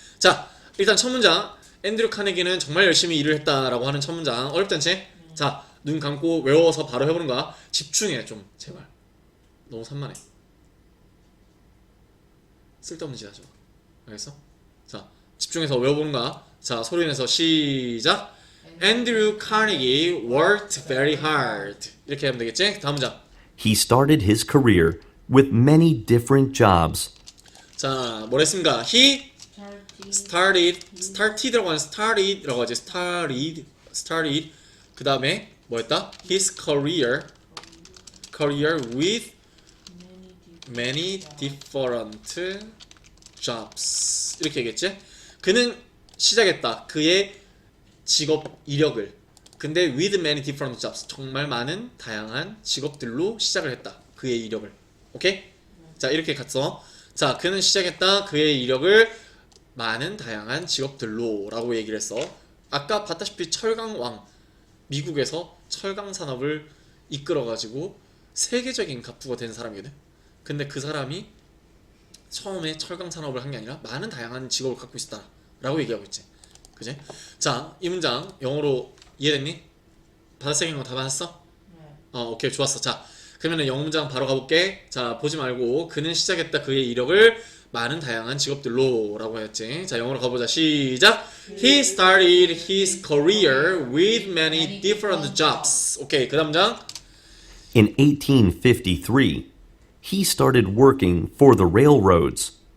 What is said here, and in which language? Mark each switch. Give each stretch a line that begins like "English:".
Korean: 자, 일단 첫 문장. 앤드류 카네기는 정말 열심히 일을 했다라고 하는 첫 문장. 어렵지 않지? 자, 눈 감고 외워서 바로 해보는 거야. 집중해 좀 제발. 너무 산만해. 쓸데없는 짓 하지 마. 알겠어? 자, 집중해서 외워보는 거야. 자, 소리 내서 시작.
English: Andrew Carnegie worked very hard.
Korean: 이렇게 하면 되겠지? 다음 문장.
English: He started his career with many different jobs.
Korean: 자, 뭐랬습니까? He started 라고 하는 started라고 하지. started. 그 다음에 뭐였다?
English: His career with many different jobs.
Korean: 이렇게 얘기했지? 그는 시작했다. 그의 직업 이력을.
English: 근데 with many different jobs.
Korean: 정말 많은 다양한 직업들로 시작을 했다. 그의 이력을. 오케이? 자, 이렇게 갔어. 자, 그는 시작했다. 그의 이력을 많은 다양한 직업들로 라고 얘기를 했어. 아까 봤다시피 철강왕. 미국에서 철강 산업을 이끌어가지고 세계적인 갑부가 된 사람이거든. 근데 그 사람이 처음에 철강 산업을 한 게 아니라 많은 다양한 직업을 갖고 있었다 라고 얘기하고 있지. 그지? 자, 이 문장 영어로 이해됐니? 받아쓰는 거 다 받았어? 네. 오케이, 좋았어. 자, 그러면은 영어 문장 바로 가볼게. 자, 보지 말고 그는 시작했다 그의 이력을 많은 다양한 직업들로 라고 했지. 자, 영어로 가보자. 시작.
English: He started his career with many different jobs.
Korean: 오케이, 그 다음 문장.
English: In 1853, he started working for the railroads.